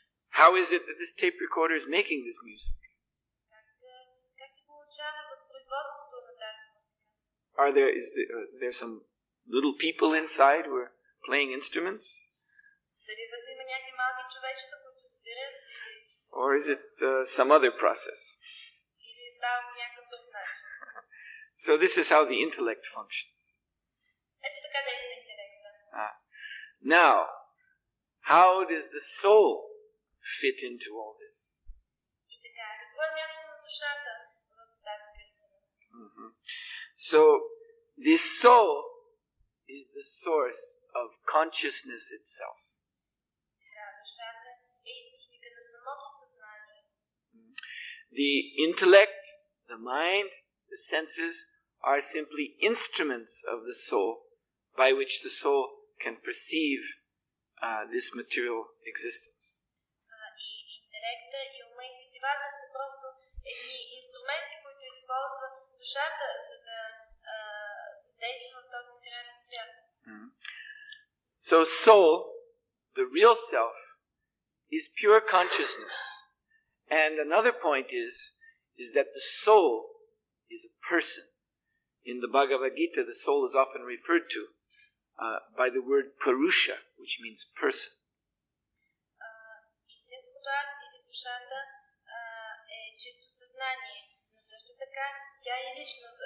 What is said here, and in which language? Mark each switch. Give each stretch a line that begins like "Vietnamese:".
English: how is it that this tape recorder is making this music?
Bulgarian: Как се получава възпроизводството на тази музика?
English: Are there some little people inside who are playing instruments?
Bulgarian: Дали вътре има някакви малки човечета, които свирят?
English: Or is it some other process?
Bulgarian: Или става по някакъв друг начин?
English: So this is how the intellect functions.
Bulgarian: Ето така действа интелекта.
English: Now, how does the soul fit into all this?
Bulgarian: И така, какво е място на душата в тази картина?
English: So, this soul is the source of consciousness itself.
Bulgarian: Така, душата е източника на самото съзнание.
English: The intellect, the mind, the senses are simply instruments of the soul by which the soul can perceive this material existence.
Bulgarian: И интелекта, и ума, и сетивата са просто едни инструменти, които използва душата, за да действа в този материален свят.
English: So soul, the real self, is pure consciousness. And another point is that the soul is a person. In the Bhagavad Gita, the soul is often referred to by the word Purusha, which means person.
Bulgarian: Истинското аз или душата е чисто съзнание, но също така тя е личност.